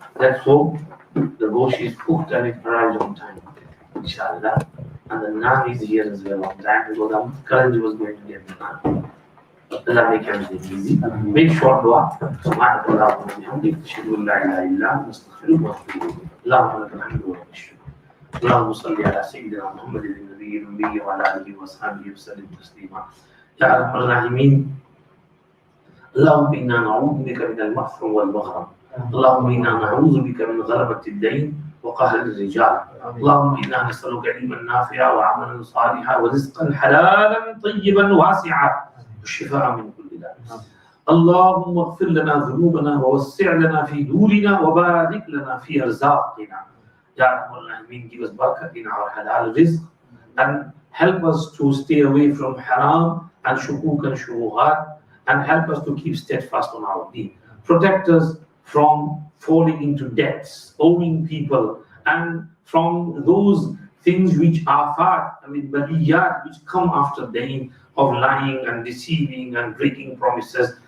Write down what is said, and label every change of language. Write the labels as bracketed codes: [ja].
[en] Let's hope the gosh is cooked and it arrives on time inshallah, and the naan is here as well on time because Karanji was going to get the naan. Allah make everything easy. Make short dua. [ar] سبحانك اللهم وبحمدك أشهد أن لا إله إلا أنت أستغفرك وأتوب إليك. اللهم لك الحمد والشكر. اللهم صل على سيدنا محمد النبي الأمي وعلى آله وصحبه وسلم تسليما. يا أرحم الراحمين. اللهم إنا نعوذ بك من المغفر والمغرم. اللهم إنا نعوذ بك من غلبة الدين وقهر الرجال. اللهم إنا نسألك علما نافعا وعملا صالحا ورزقا حلالا طيبا واسعا والشفاء من كل داء. اللهم اغفر لنا ذنوبنا ووسع لنا في دورنا وبارك لنا في أرزاقنا. [en] Ya Rabbal Alameen, give us barakat in our halal rizq and help us to stay away from haram and shukuk and shubuhat, and help us to keep steadfast on our deen. Protect us from falling into debts, owing people, and from those things which are far, baliyat, which come after deen, of lying and deceiving and breaking promises.